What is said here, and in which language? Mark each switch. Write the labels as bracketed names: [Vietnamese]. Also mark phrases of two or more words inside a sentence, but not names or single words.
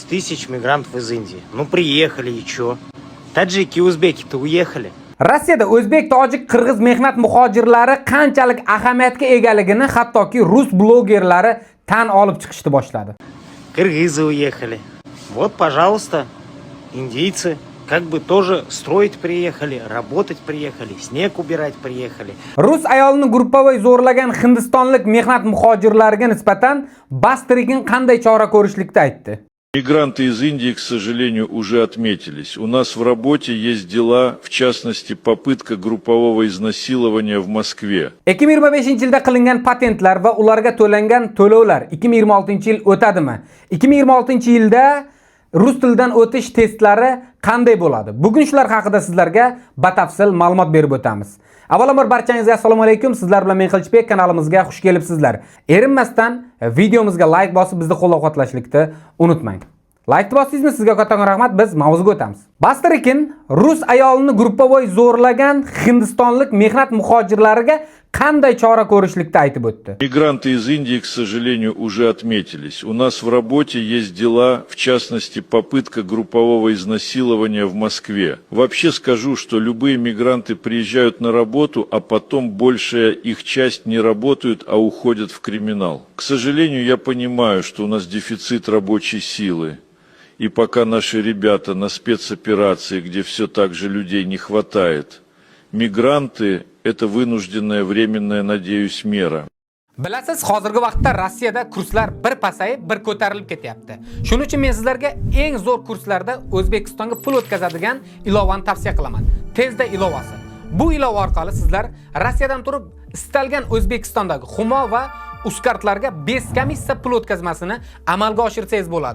[Russian] 10 тысяч мигрантов из Индии. Ну, приехали и чё? Таджики, узбеки-то уехали. [Uzbek] Rossiyada o'zbek, tojik, qirg'iz mehnat muhojirlari qanchalik ahamiyatga egaligini hattoki rus blogerlari tan olib chiqishni boshladi. [Russian] Кыргызы уехали. Вот, пожалуйста, индийцы как бы тоже строить приехали, работать приехали, снег убирать приехали. [Uzbek] Rus ayolini gruppaviy zo'rlagan hindistonlik mehnat muhojirlariga nisbatan Bastrigin qanday chora ko'rishlikda aytdi. [Russian] Мигранты из Индии, к сожалению, уже отметились. У нас в работе есть дела, в частности, попытка группового изнасилования в Москве. [Uzbek] 2025-yilda qilingan patentlar va ularga to'langan to'lovlar 2026-yil o'tadimi? 2026-yilda rus tilidan o'tish testlari qanday bo'ladi? Bugun shular haqida sizlarga batafsil ma'lumot berib o'tamiz. Avvalambor barchangizga assalomu alaykum. Sizlar bilan men Qilichbek, kanalimizga xush kelibsizlar. Erinmasdan videomizga like bosib bizni qo'llab-quvvatlashlikni unutmang. Like bosdingizmi? Sizga katta rahmat. Biz mavzuga o'tamiz. Bastrigin rus ayolini gruppaviy zo'rlagan hindistonlik mehnat muhojirlariga qanday chora ko'rishlikda aytib o'tdi. [Russian] Мигранты из Индии, к сожалению, уже отметились. У нас в работе есть дела, в частности, попытка группового изнасилования в Москве. Вообще скажу, что любые мигранты приезжают на работу, а потом большая их часть не работают, а уходят в криминал. К сожалению, я понимаю, что у нас дефицит рабочей силы. И пока наши ребята на спецоперации, где все так же людей не хватает, мигранты – это вынужденная временная, надеюсь, мера. [Uzbek] Bilasiz, hozirgi vaqtda Rossiyada kurslar bir pasayib, bir ko'tarilib ketyapti. Shuning uchun men sizlarga eng zo'r kurslarda O'zbekistonga pul o'tkazadigan ilovani tavsiya qilaman. Tezda ilovasi. Bu ilova orqali sizlar Rossiyadan turib istalgan O'zbekistondagi Humo va Uzkartlarga beskomissiya pul o'tkazmasini amalga oshirsangiz bo'ladi.